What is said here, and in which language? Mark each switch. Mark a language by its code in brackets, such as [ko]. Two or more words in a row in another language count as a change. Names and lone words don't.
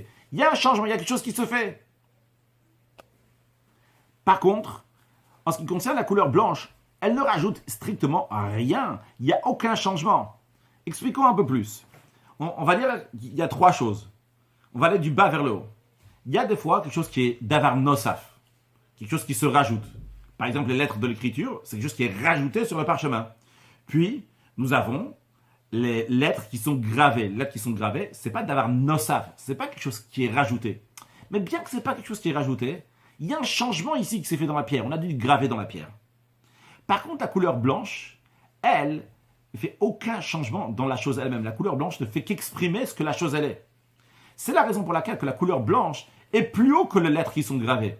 [fr] Il y a un changement, il y a quelque chose qui se fait. Par contre, en ce qui concerne la couleur blanche, elle ne rajoute strictement rien. Il n'y a aucun changement. Expliquons un peu plus. On va dire qu'il y a trois choses. On va aller du bas vers le haut. Il y a des fois quelque chose qui est [he] דבר נוסף, [fr] quelque chose qui se rajoute. Par exemple, les lettres de l'écriture, c'est quelque chose qui est rajouté sur le parchemin. Puis, nous avons les lettres qui sont gravées. Les lettres qui sont gravées, c'est pas [he] דבר נוסף, [fr] c'est pas quelque chose qui est rajouté. Mais bien que c'est pas quelque chose qui est rajouté, il y a un changement ici qui s'est fait dans la pierre. On a dû graver dans la pierre. Par contre, la couleur blanche, elle, ne fait aucun changement dans la chose elle-même. La couleur blanche ne fait qu'exprimer ce que la chose elle est. C'est la raison pour laquelle que la couleur blanche est plus haut que les lettres qui sont gravées.